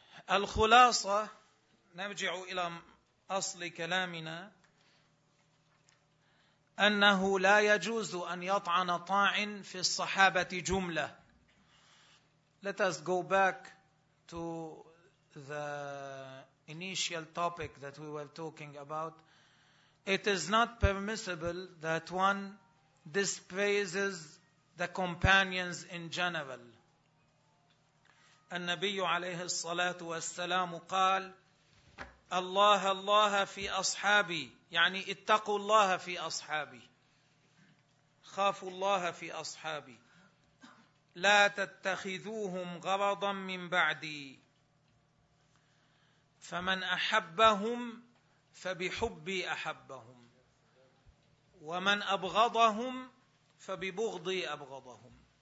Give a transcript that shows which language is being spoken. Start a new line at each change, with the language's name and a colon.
Arabic: الخلاصة نرجع إلى أصل كلامنا أنه لا يجوز أن يطعن طاعن في الصحابة جملة.
English: Let us go back to the initial topic that we were talking about. It is not permissible that one dispraises the companions in general.
Arabic: النبي عليه الصلاة والسلام قال الله الله في أصحابي, يعني اتقوا الله في أصحابي, خافوا الله في أصحابي, لا تتخذوهم غرضا من بعدي, فمن أحبهم فبحبي أحبهم, ومن أبغضهم فببغضي أبغضهم.